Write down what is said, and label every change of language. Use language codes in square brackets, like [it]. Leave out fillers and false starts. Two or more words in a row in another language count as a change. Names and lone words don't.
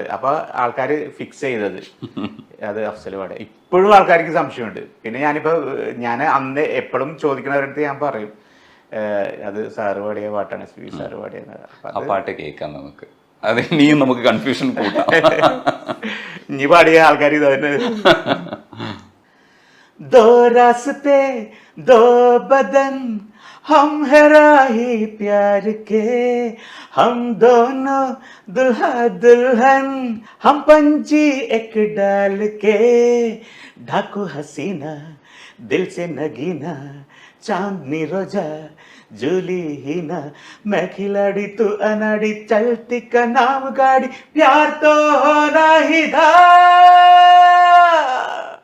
[ml] അപ്പൊ ആൾക്കാർ ഫിക്സ് ചെയ്തത് അത് അഫ്സൽ പാടുക. ഇപ്പോഴും ആൾക്കാർക്ക് സംശയമുണ്ട്. പിന്നെ ഞാൻ അന്ന് എപ്പോഴും ചോദിക്കുന്നവരടുത്ത് ഞാൻ പറയും അത് സാറ് പാടിയ പാട്ടാണ്, SPB സാറ് പാടിയത്. ആ പാട്ട് കേൾക്കാം നമുക്ക്. അത് ഇനിയും നമുക്ക് കൺഫ്യൂഷൻ കൂട്ടാം. ഇനി പാടിയ ആൾക്കാർ ഇതന്നെ. [hi] दो रास्ते दो बदन हम है राही प्यार के, हम दोनों दुल्हा दुल्हन हम पंछी एक डाल के, ढाकू हसीना दिल से नगीना चांदनी रोजा जूली ही ना, मैं खिलाड़ी तू अनाड़ी चलती का नाम गाड़ी, प्यार तो होना ही था.